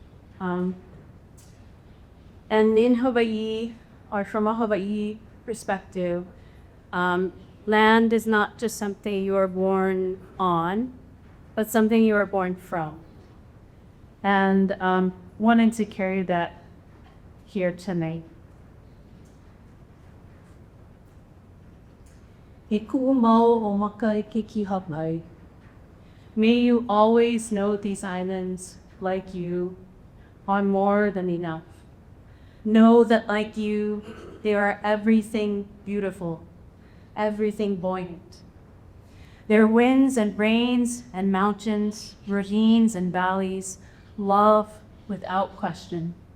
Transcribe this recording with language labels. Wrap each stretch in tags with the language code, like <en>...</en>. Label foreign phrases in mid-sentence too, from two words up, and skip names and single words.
<en>And in Hawaii, or from a Hawaii perspective, land is not just something you are born on, but something you are born from. And wanted to carry that here tonight.</en> <haw>E ku'u mau o maka e ke kihapai.</haw> <en>May you always know these islands, like you, are more than enough. Know that like you, they are everything beautiful, everything buoyant. Their winds and rains and mountains, ravines and valleys, love without question.</en>